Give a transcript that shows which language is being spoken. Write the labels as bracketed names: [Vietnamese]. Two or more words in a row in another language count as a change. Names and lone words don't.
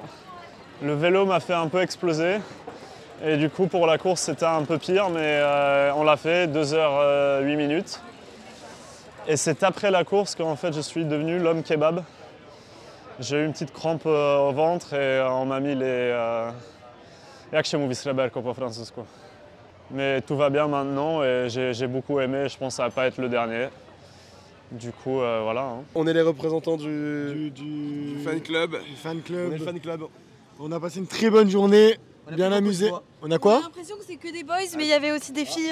[French] Le vélo m'a fait un peu exploser. Et du coup pour la course c'était un peu pire, mais on l'a fait, 2h08 minutes. Et c'est après la course qu'en fait je suis devenu l'homme kebab. J'ai eu une petite crampe au ventre et on m'a mis les... [Polish] Jak się mówi sreberko po francusku. [French] Mais tout va bien maintenant et j'ai beaucoup aimé, je pense que ça va pas être le dernier. Du coup, voilà. Hein. On est les représentants du fan club. Du fan club. On est le fan club. On a passé une très bonne journée. bien amusé. On a J'ai quoi? l'impression que c'est que des boys, mais il y avait aussi des filles.